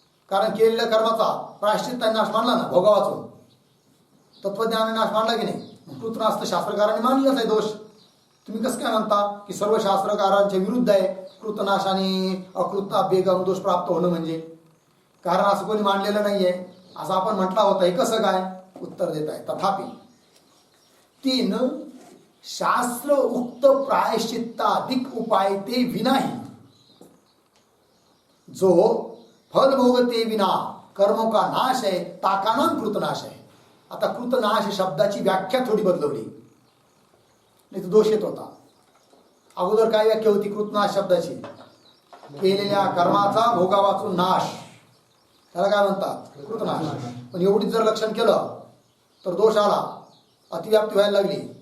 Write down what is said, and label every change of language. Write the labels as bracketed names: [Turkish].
[Marathi] कारण केलेल्या कर्माचा प्रायश्चित्त नाश मानला ना, भोगा वाचून तत्वज्ञानाने नाश मानला की नाही. कृतनाश तर शास्त्रकारांनी मानलेलाच आहे दोष. तुम्ही कसं काय म्हणता की सर्व शास्त्रकारांच्या विरुद्ध आहे कृतनाश आणि अकृताभ्येगम दोष प्राप्त होणं म्हणजे. कारण असं कोणी मानलेलं नाहीये असं आपण म्हटलं होतं. हे कसं काय, उत्तर देत आहे. [Hindi] तथापि तीन शास्त्र उक्त प्रायश्चित्ताधिक उपाय ते विनाही जो फल भोगते विना कर्मों का नाश है ताका नाम कृतनाश है. [Marathi] आता कृतनाश शब्दाची व्याख्या थोडी बदलवली, नाही तर दोष येत होता. अगोदर काय व्याख्या होती कृतनाश शब्दाची, केलेल्या कर्माचा भोगा वाचून नाश, त्याला काय म्हणतात कृतनाश. पण एवढीच जर लक्षण केलं तर दोष आला, अतिव्याप्ती व्हायला लागली.